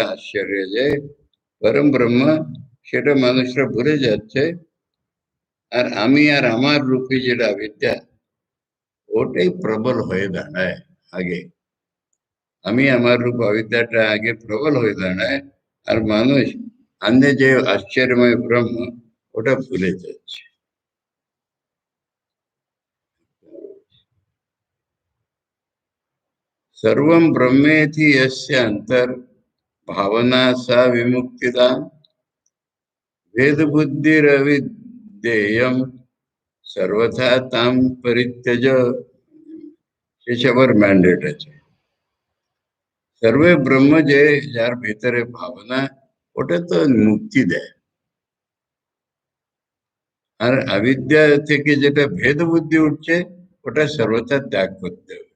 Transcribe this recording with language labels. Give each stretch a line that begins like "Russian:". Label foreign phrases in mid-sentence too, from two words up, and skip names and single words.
Bangla: আশ্চর্য যে পরম ব্রহ্ম সেটা মানুষরা ভুলে যাচ্ছে আর আমি আর আমার রূপী যেটা বিদ্যা ওটাই প্রবল হয়ে দাঁড়ায় আগে আমি আমার রূপ অবিদ্যাটা আগে প্রবল হয়ে দাঁড়ায় আর মানুষ অন্য যে আশ্চর্যময় ব্রহ্ম ওটা ভুলে যাচ্ছে
Sanskrit: सर्वं ब्रह्मेति यस्य अंतर भावना सा विमुक्तिदा भेद बुद्धिरविद्येयम सर्वथा ताम परित्यज
Bangla: এ সবার ম্যান্ডেট আছে। সর্বে ব্রহ্ম যে যার ভিতরে ভাবনা, ওটা তো মুক্তি দেয়। আর অবিদ্যা থেকে যেটা ভেদ বুদ্ধি উঠছে, ওটা সর্বথা ত্যাগ করতে হবে।